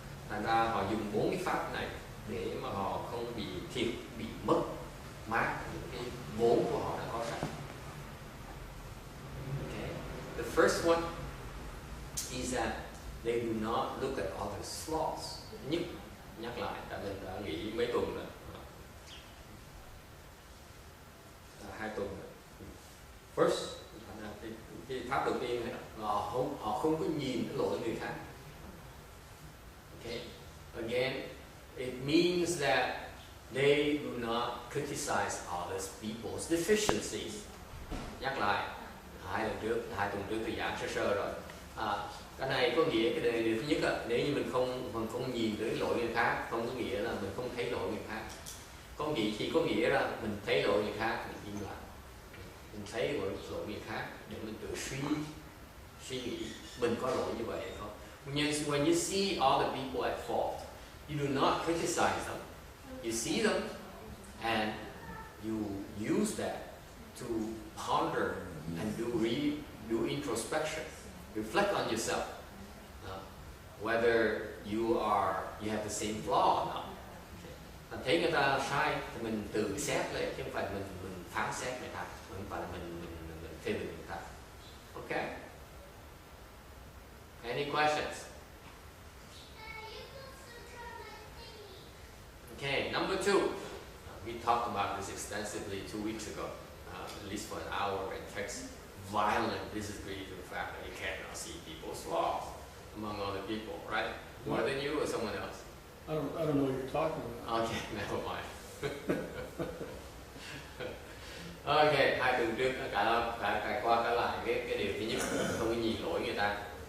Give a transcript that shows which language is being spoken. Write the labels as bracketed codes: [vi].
[vi] Thành ra họ dùng 4 cái pháp này để mà họ không bị thiệt, bị mất mát những cái vốn của họ đã có sẵn. [en] Okay. The first one is that they do not look at others' flaws. [vi] Nhất, nhắc lại, tại mình đã nghĩ mấy tuần rồi, 2 tuần rồi. First, cái pháp đầu tiên là họ không có nhìn cái lỗi người khác. [en] Okay. Again, it means that they do not criticize others people's deficiencies. [vi] Nhắc lại, 2 tuần trước tôi giảng sơ rồi. Cái này có nghĩa cái điều thứ nhất là nếu như mình không nhìn tới lỗi người khác, không có nghĩa là mình không thấy lỗi người khác. Chỉ có nghĩa là mình thấy lỗi người khác, mình im lặng. Mình thấy lỗi người khác để mình tự suy nghĩ mình có lỗi như vậy hay không. [en] When you see other people at fault, you do not criticize them. You see them and you use that to ponder and do introspection. Reflect on yourself. Whether you have the same flaw or not. [vi] Mình thấy người ta sai thì mình tự xét lại chứ không phải mình phán xét người ta, không phải là mình phê bình người ta. [en] Okay? Any questions? Okay, number 2. We talked about this extensively 2 weeks ago, at least for an hour. It takes violent disagree to the fact that you cannot see people's flaws among other people, right? More than you or someone else? I don't know what you're talking about. Okay, never mind. [vi] Okay, 2 tuần trước cả qua cả lại cái điều thứ nhất, không có nhìn lỗi người ta.